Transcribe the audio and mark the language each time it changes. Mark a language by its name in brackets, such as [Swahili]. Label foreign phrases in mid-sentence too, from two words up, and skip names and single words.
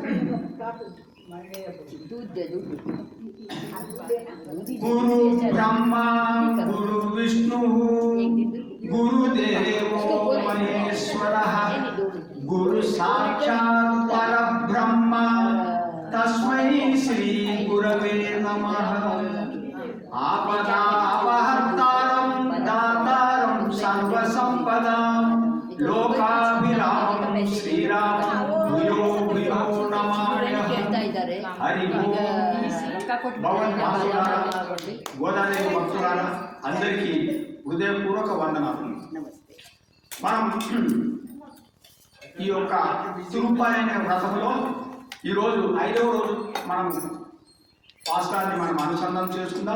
[Sanskrit] गुरु ब्रह्मा गुरु विष्णु गुरुदेवो महेश्वरः गुरु साक्षात् परब्रह्म तस्मै श्री गुरवे नमः। आपदापहर्तारं दातारं सर्वसंपदां लोकाभिरामं श्रीरामं भूयो भूयो नमाम्यहं। हरि ओम। [Telugu] గోదాదేవి భక్తులారా అందరికీ హృదయపూర్వక వందనాలు। మనం ఈ యొక్క తిరుపతి అనే వ్రతంలో ఈరోజు 5వ రోజు మనం పాస్టాన్ని మనం అనుసంధానం చేసుకుందాం।